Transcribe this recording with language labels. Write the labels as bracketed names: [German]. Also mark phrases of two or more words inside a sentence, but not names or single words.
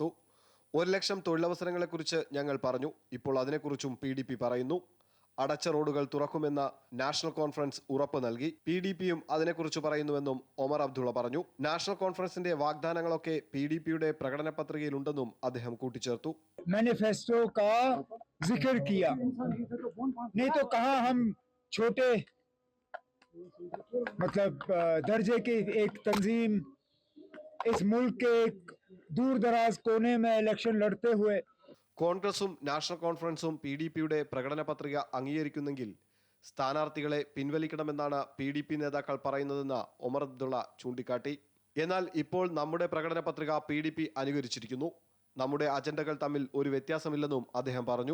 [Malayalam] 1 ലക്ഷം തൊഴിലവസരങ്ങളെക്കുറിച്ച് ഞങ്ങൾ പറഞ്ഞു. ഇപ്പോൾ അതിനെക്കുറിച്ചും PDP പറയുന്നു. അടച്ച റോഡുകൾ തുറക്കുമെന്ന നാഷണൽ കോൺഫറൻസ് ഉറപ്പ് നൽകി. PDPയും അതിനെക്കുറിച്ച് പറയുന്നുവെന്നും ഒമർ അബ്ദുള്ള പറഞ്ഞു. നാഷണൽ കോൺഫറൻസിന്റെ വാഗ്ദാനങ്ങളൊക്കെ PDPയുടെ പ്രകടന പത്രികയിലുണ്ടെന്നും അദ്ദേഹം കൂട്ടിച്ചേർത്തു. [Hindi] मैनिफेस्टो का जिक्र किया, नहीं तो कहाँ हम छोटे मतलब दर्जे की एक तंजीम इस मुल्क के एक दूर दराज कोने में इलेक्शन लड़ते हुए [Malayalam] കോൺഗ്രസും നാഷണൽ കോൺഫറൻസും PDPയുടെ പ്രകടന പത്രിക അംഗീകരിക്കുന്നെങ്കിൽ സ്ഥാനാർത്ഥികളെ പിൻവലിക്കണമെന്നാണ് PDP നേതാക്കൾ പറയുന്നതെന്ന് ഒമർ അബ്ദുള്ള ചൂണ്ടിക്കാട്ടി. എന്നാൽ ഇപ്പോൾ നമ്മുടെ പ്രകടന പത്രിക PDP അനുകരിച്ചിരിക്കുന്നു. നമ്മുടെ അജണ്ടകൾ തമ്മിൽ ഒരു വ്യത്യാസമില്ലെന്നും അദ്ദേഹം പറഞ്ഞു.